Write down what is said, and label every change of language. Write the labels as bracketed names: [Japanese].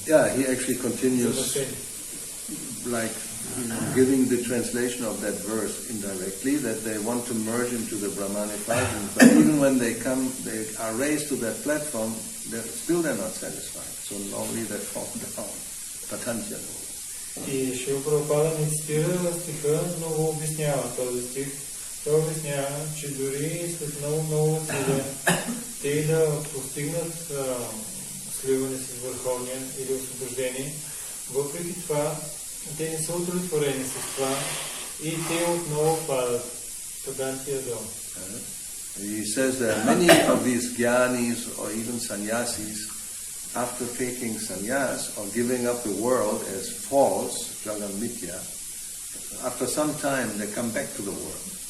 [English] Yeah, he actually continues like giving the translation of that verse indirectly, that they want to merge into the Brahmanic Vajrayana, but even when they are raised to that platform, they're not satisfied. So normally they fall down. Patanjali. [Bulgarian] И Шрила Прабхупада не цитира стиха, но го обяснява този стих. Той обяснява, че дори след много усилия те да постигнат сливане с Върховния или освобождение, въпреки това те не са удовлетворени с това и те отново падат падантия долу. [English] He says there are many of these jnanis or even sannyasis after taking sannyas or giving up the world as false, jagan mitya, after some time they come back to the world.